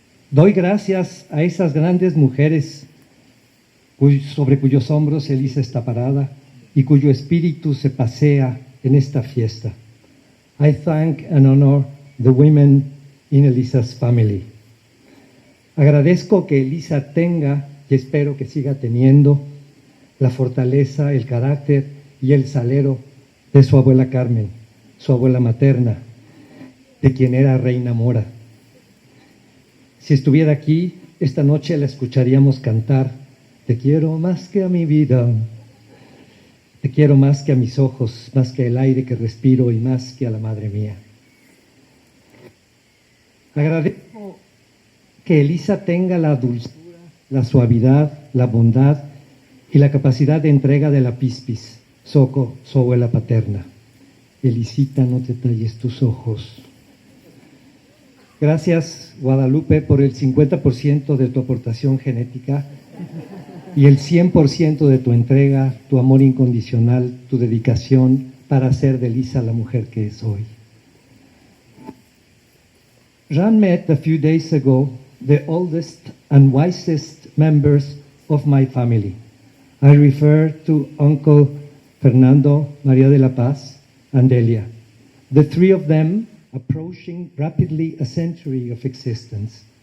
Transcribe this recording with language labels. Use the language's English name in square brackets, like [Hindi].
[Spanish] Doy gracias a esas grandes mujeres sobre cuyos hombros Elisa está parada y cuyo espíritu se pasea en esta fiesta. [English] I thank and honor the women in Elisa's family. [Spanish] Agradezco que Elisa tenga, y espero que siga teniendo, la fortaleza, el carácter y el salero de su abuela Carmen, su abuela materna, de quien era Reina Mora. Si estuviera aquí, esta noche la escucharíamos cantar: te quiero más que a mi vida, te quiero más que a mis ojos, más que el aire que respiro y más que a la madre mía. Agradezco que Elisa tenga la dulzura, la suavidad, la bondad y la capacidad de entrega de la pispis, Soco, su abuela paterna. Elisita, no te talles tus ojos. Gracias, Guadalupe, por el 50% de tu aportación genética y el 100% de tu entrega, tu amor incondicional, tu dedicación para hacer de Elisa la mujer que es hoy. [English] Jean met a few days ago the oldest and wisest members of my family. I refer to Uncle Fernando, María de la Paz, and Delia, the three of them approaching rapidly a century of existence.